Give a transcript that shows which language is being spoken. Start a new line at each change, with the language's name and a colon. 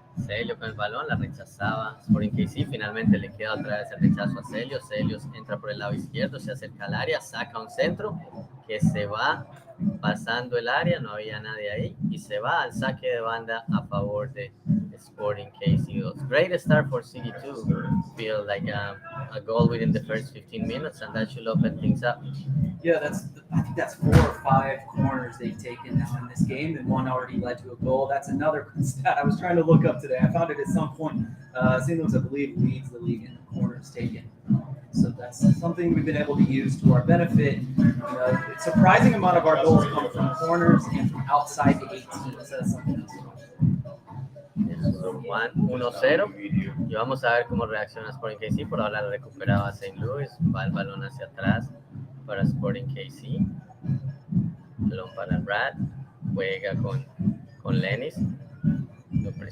Spanish: Celio con el balón, la rechazaba Sporting KC, finalmente le queda otra vez el rechazo a Celio. Celio entra por el lado izquierdo, se acerca al área, saca un centro que se va pasando el área, no había nadie ahí, y se va al saque de banda a favor de Sporting KC2.
English: Great start for City2, feel like a goal within the first 15 minutes, and that should open things up. Yeah, I think that's 4 or 5 corners they've taken now in this game, and one already led to a goal. That's another stat I was trying to look up today. I found it at some point. St. Louis, I believe, leads the league in corners taken. So that's something we've been able to use to our benefit. A surprising amount of our goals come from corners and from outside the 18. So that's something else.
Spanish: 1-0 y vamos a ver cómo reacciona Sporting KC. Por ahora la recuperaba St. Louis, va el balón hacia atrás para Sporting KC, balón para Brad, juega con Lennis, lo